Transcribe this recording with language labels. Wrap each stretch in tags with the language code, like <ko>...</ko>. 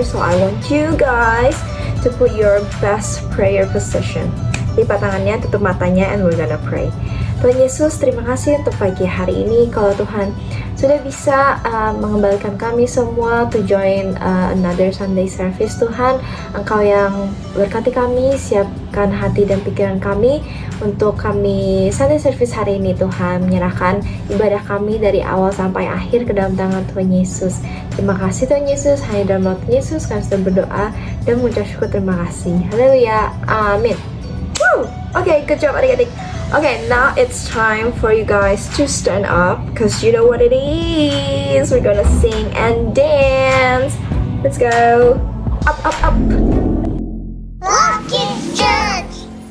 <en>So I want you guys to put your best prayer position.</en> <id>Lipat tangannya, tutup matanya,</id> <en>and we're gonna pray.</en> <id>Tuhan Yesus, terima kasih untuk pagi hari ini. Kalau Tuhan sudah bisa mengembalikan kami semua</id> <en>to join another Sunday service,</en> <id>Tuhan, Engkau yang berkati kami, siapkan hati dan pikiran kami untuk kami Sunday service hari ini, Tuhan. Menyerahkan ibadah kami dari awal sampai akhir ke dalam tangan Tuhan Yesus. Terima kasih Tuhan Yesus, hanya dalam nama Tuhan Yesus kami sudah berdoa dan mengucap syukur. Terima kasih. Haleluya. Amin. Woo!</id> <en>Okay, good job</en> <id>adik-adik.</id> <en>Okay, now it's time for you guys to stand up because you know what it is. We're gonna sing and dance. Let's go. Up, up, up. Rocket Church.</en>